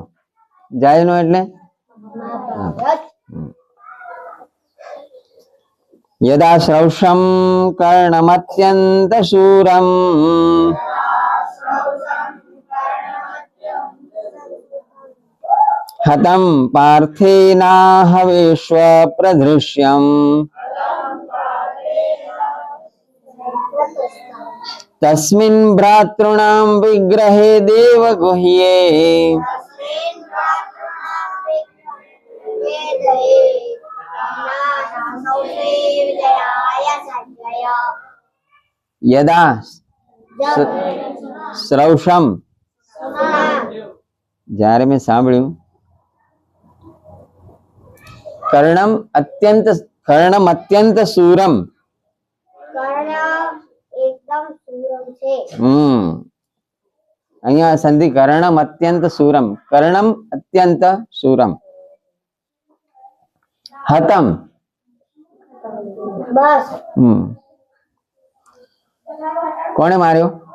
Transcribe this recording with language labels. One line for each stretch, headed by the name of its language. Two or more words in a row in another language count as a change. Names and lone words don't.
Gujarati: જય નો એટલે
Sanskrit: यदा श्रौषं कर्णमत्यन्तशूरम् हतं पार्थेनाहवेश्व प्रदृश्यम् तस्मिन् भ्रातॄणां विग्रहे देवगुह्ये यदा श्रौषम
Gujarati: જ્યારે મેં સાંભળ્યું
Sanskrit: कर्णम अत्यंत शूरम
Gujarati: અહીંયા સંધિ
Sanskrit: कर्णम अत्यंत शूरम हतम
Gujarati: બસ કોણે માર્યો?